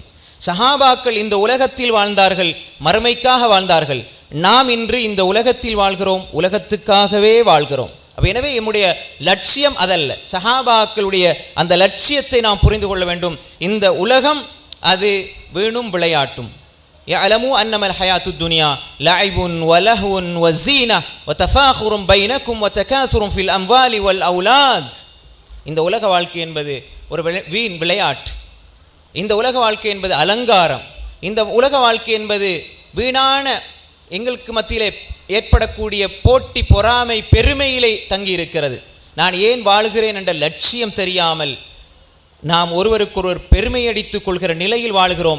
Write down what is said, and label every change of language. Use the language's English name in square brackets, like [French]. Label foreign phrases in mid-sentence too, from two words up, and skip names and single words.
[Tamil] சஹாபாக்கள் இந்த உலகத்தில் வாழ்ந்தார்கள், மறுமைக்காக வாழ்ந்தார்கள். நாம் இன்று இந்த உலகத்தில் வாழ்கிறோம், உலகத்துக்காகவே வாழ்கிறோம். எனவே நம்முடைய லட்சியம் அதல்ல. சஹாபாக்களுடைய அந்த லட்சியத்தை நாம் புரிந்து கொள்ள வேண்டும். இந்த உலகம் அது வீணும் விளையாட்டும். [Arabic] يعلموا أنما الحياة الدنيا لعب ولهو وزينة وتفاخر بينكم وتكاثر في الأموال والأولاد. [Tamil] இந்த உலக வாழ்க்கை என்பது ஒரு வீண் விளையாட்டு. இந்த உலக வாழ்க்கை என்பது அலங்காரம். இந்த உலக வாழ்க்கை என்பது வீணான எங்களுக்கு மத்தியிலே ஏற்படக்கூடிய போட்டி, பொறாமை, பெருமையிலே தங்கி இருக்கிறது. நான் ஏன் வாழுகிறேன் என்ற லட்சியம் தெரியாமல் நாம் ஒருவருக்கொருவர் பெருமையடித்துக் கொள்கிற நிலையில் வாழ்கிறோம்.